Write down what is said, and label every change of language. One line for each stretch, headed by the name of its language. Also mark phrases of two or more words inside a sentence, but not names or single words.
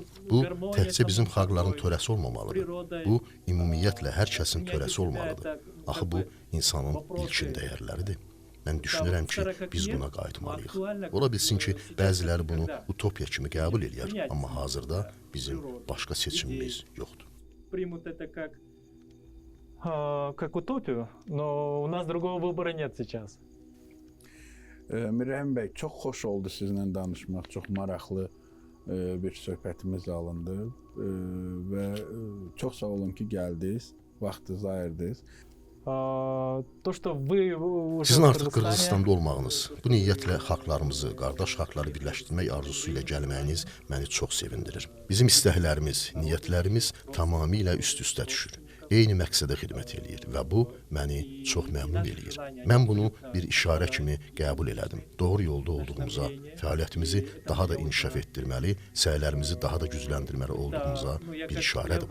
Azerbaijani: Bu, təkcə bizim xalqların törəsi olmamalıdır. Bu, ümumiyyətlə hər kəsin törəsi olmalıdır. Axı bu, insanın ilkin dəyərləridir. Mən düşünürəm ki, biz buna qayıtmalıyıq. Ola bilsin ki, bəziləri bunu utopiya kimi qəbul edir, amma hazırda bizim başqa seçimimiz yoxdur.
Russian: Как утопию, но у нас другого выбора нет сейчас.
Azerbaijani: Mirrəhim bəy, çox xoş oldu sizinlə danışmaq, çox maraqlı bir söhbətimiz alındı və çox sağ olun ki, gəldiniz, vaxtınızı ayırdınız.
Russian: То, что вы уже
Azerbaijani: Sizin
Russian: в
Azerbaijani: artıq Qırğızstane- Qırğızstanda olmağınız, bu niyyətlə xalqlarımızı, qardaş xalqları birləşdirmək arzusu ilə gəlməyiniz məni çox sevindirir. Bizim istəklərimiz, niyyətlərimiz tamamilə üst-üstə düşür. Eyni məqsədə xidmət eləyir və bu məni çox məmnun eləyir. Mən bunu bir işarə kimi qəbul elədim. Doğru yolda olduğumuza, fəaliyyətimizi daha da inkişaf etdirməli, səylərimizi daha da gücləndirməli olduğumuza bir işarədir bu.